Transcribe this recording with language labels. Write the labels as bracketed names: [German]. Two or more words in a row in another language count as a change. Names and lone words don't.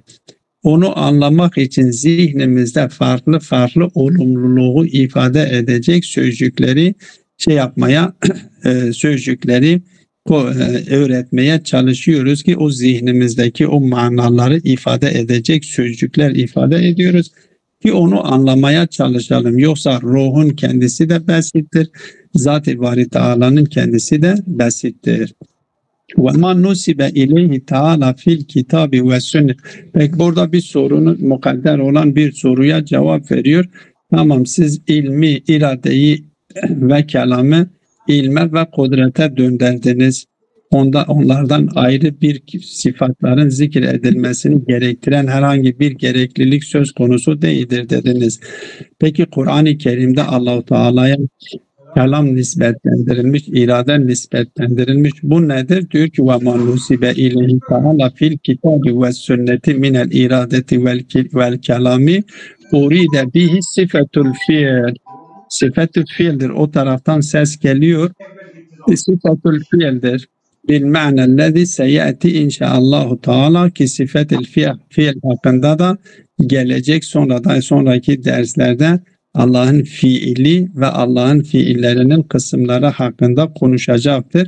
[Turkish] Onu anlamak için zihnimizde farklı olumluluğu ifade edecek sözcükleri sözcükleri öğretmeye çalışıyoruz ki o zihnimizdeki o manaları ifade edecek sözcükler ifade ediyoruz ki onu anlamaya çalışalım. Yoksa ruhun kendisi de basittir. Zat-ı Bari Teala'nın kendisi de basittir. [Arabic] وَمَا نُسِبَ اِلَيْهِ تَعَالَى فِي الْكِتَابِ وَالسُنَّةِ. [Turkish] Peki burada bir sorunun mukadder olan bir soruya cevap veriyor. Tamam, siz ilmi, iradeyi ve kelamı ilme ve kudrete döndürdünüz. Onlardan ayrı bir sıfatların zikredilmesini gerektiren herhangi bir gereklilik söz konusu değildir dediniz. Peki Kur'an-ı Kerim'de Allah-u Teala'ya kelam nispetlendirilmiş, irade nispetlendirilmiş. Bu nedir? Diyor ki [Arabic] وَمَا نُسِبَ اِلَيْهِ تَعَالَى فِي الْكِتَابِ وَالسُنَّةِ مِنَ الْاِرَادَةِ وَالْكَلَامِ اُرِيدَ بِهِ صِفَةُ الْفِيلِ. [Turkish] Sıfat-ı fiildir. O taraftan ses geliyor. Sıfat-ı fiildir. [Arabic] بالمعنى الذي سيأتي إن شاء الله تعالى [Turkish] ki sıfat-ı fiil hakkında da gelecek sonraki derslerde Allah'ın fiili ve Allah'ın fiillerinin kısımları hakkında konuşacaktır.